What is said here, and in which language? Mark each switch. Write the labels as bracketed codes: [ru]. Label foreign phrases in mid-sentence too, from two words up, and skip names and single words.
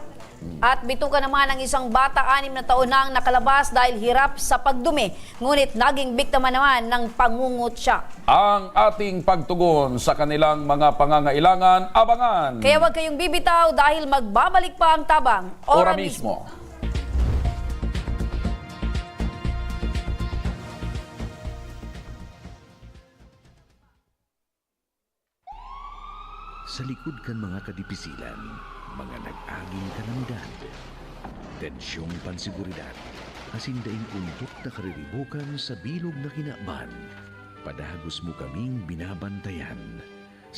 [tl] At bituka naman ng isang bata, 6 na taon na ang nakalabas dahil hirap sa pagdumi. Ngunit naging biktima naman ng pangungutya. Ang ating pagtugon sa kanilang mga pangangailangan, abangan. Kaya huwag kayong bibitaw dahil magbabalik pa ang Tabang Ora mismo. [bik] Sa likod kan mga kadipisilan, mga nag-aging kanamdad, tensyong pansiguridad, asin daing undok na kariribukan sa bilog na kinaaban, padagos mo kaming binabantayan.